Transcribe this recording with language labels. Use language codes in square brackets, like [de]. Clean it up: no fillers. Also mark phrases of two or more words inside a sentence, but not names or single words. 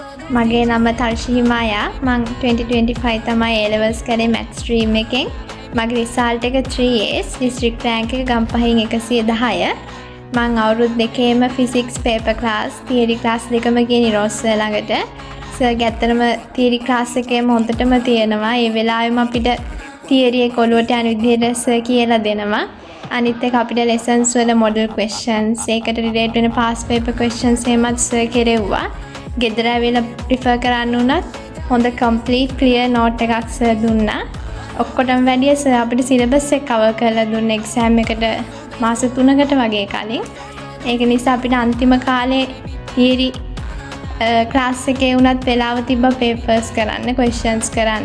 [si] මගේ නම තර්ෂි හිමායා. මං 2025 තමයි [en] A levels [si] කරේ [en] maths stream [si] එකෙන්. මගේ result එක 3As, [en] district rank [si] එක ගම්පහින් 110. මං අවුරුදු දෙකේම [en] physics paper class, theory class [si] දෙකම ගියේ නිරෝස් සර් ළඟට. සර් ගැත්තනම [en] theory class [si] එකේම හොඳටම තියෙනවා. ඒ වෙලාවෙම අපිට theory එක ඔලුවට යන විදිහට සර් කියලා දෙනවා. අනිත් එක අපිට lessons වල [en] model questions, [si] ඒකට relate වෙන [en] past paper questions [si] එහෙමත් සර් කෙරෙව්වා. ගෙදර ඇවිල්ලා prefer කරන්න උනත් හොඳ [en] complete clear note [si] එකක් සර් දුන්නා. ඔක්කොටම වැඩිය සර් අපිට syllabus එක cover කරලා දුන්න exam එකට මාස 3කට වගේ කලින්. ඒක නිසා අපිට අන්තිම කාලේ [en] theory class [si] එකේ උනත් වෙලාව තිබ්බා papers කරන්න, questions කරන්න.